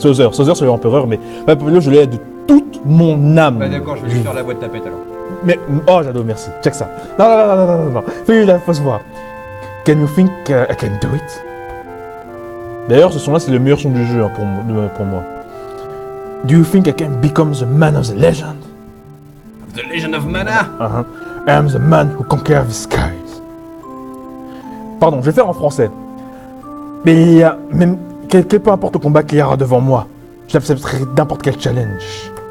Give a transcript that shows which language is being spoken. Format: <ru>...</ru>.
<fr>Sauzer, c'est l'empereur, mais Palpalios, je le hais de toute mon âme. Bah d'accord, je vais lui faire la voix de tapette alors. Mais, oh Jado, merci, check ça. Non. Fais-lui la fausse voix.</fr> <en>Can you think I can do it?</en> <fr>D'ailleurs, ce son-là, c'est le meilleur son du jeu hein, pour moi.</fr> <en>Do you think I can become the man of the legend? The Legend of Mana? I am the man who conquers the skies.</en> <fr>Pardon, je vais faire en français. Mais il y a même peu importe le combat qu'il y aura devant moi, j'accepterai n'importe quel challenge.</fr>